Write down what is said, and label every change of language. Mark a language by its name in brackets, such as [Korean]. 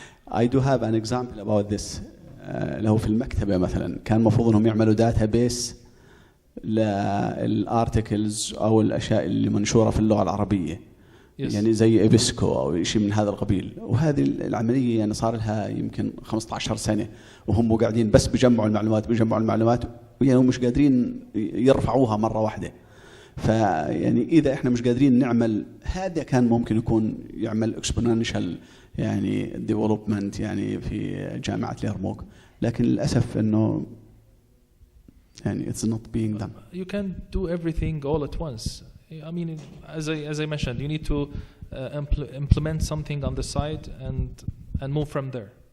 [English] I do have an example about this. [Arabic] لو في المكتبة مثلا كان المفروض انهم يعملوا داتابيس للارتكلز او الاشياء اللي منشورة في اللغة العربية. يعني زي إبسكو أو شيء من هذا القبيل، وهذه العملية صار لها يمكن 15 سنة وهم قاعدين بس بيجمعوا المعلومات وهم مش قادرين يرفعوها مرة واحدة. فيعني اذا احنا مش قادرين نعمل هذا، كان ممكن يكون يعمل اكسبوننشال يعني ديفلوبمنت يعني في جامعه اليرموك، لكن للاسف انه يعني [English] it's not being done. You can't do everything all at once. I mean, as I mentioned, you need to implement something on the side and move from there.